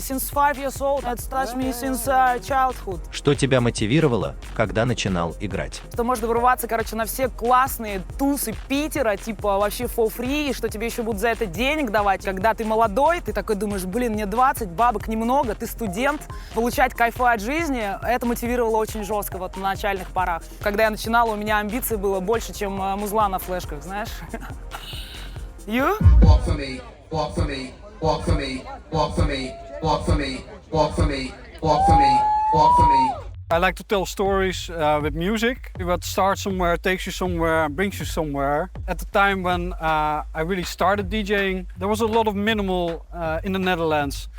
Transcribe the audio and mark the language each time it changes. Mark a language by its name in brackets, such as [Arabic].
[English] Since 5 years old, it's touched me since childhood. [Russian] Что тебя мотивировало, когда начинал играть? Что можно вырываться, на все классные тусы Питера, вообще [English] for free, [Russian] что тебе еще будут за это денег давать. Когда ты молодой, ты такой думаешь, мне 20, бабок немного, ты студент. Получать кайфа от жизни, это мотивировало очень жестко на начальных порах. Когда я начинала, у меня амбиций было больше, чем музла на флешках, знаешь. [English] You? Walk for me, walk for me. Walk for me, walk for me, walk for me, walk for me, walk for me, walk for me. I like to tell stories with music. What starts somewhere, takes you somewhere, brings you somewhere. At the time when I really started DJing, there was a lot of minimal in the Netherlands.